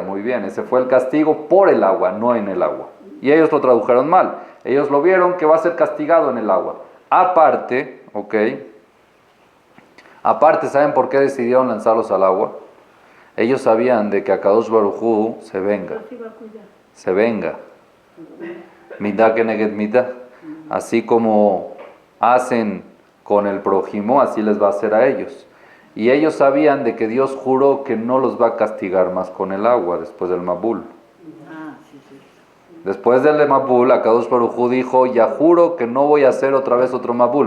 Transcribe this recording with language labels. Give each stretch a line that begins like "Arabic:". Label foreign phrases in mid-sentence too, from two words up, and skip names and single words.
Spanish: Muy bien, ese fue el castigo por el agua, no en el agua. Y ellos lo tradujeron mal. Ellos lo vieron que va a ser castigado en el agua. Aparte, ¿saben por qué decidieron lanzarlos al agua? Ellos sabían de que
Hebrew: הקדוש ברוך הוא
Spanish: se venga.
Hebrew: מידה כנגד מידה.
Spanish: Así como hacen con el prójimo, así les va a hacer a ellos. Y ellos sabían de que Dios juró que no los va a castigar más con el agua después del Mabul. Después del Mabul,
Hebrew: הקדוש ברוך הוא
Spanish: dijo, ya juro que no voy a hacer otra vez otro Mabul.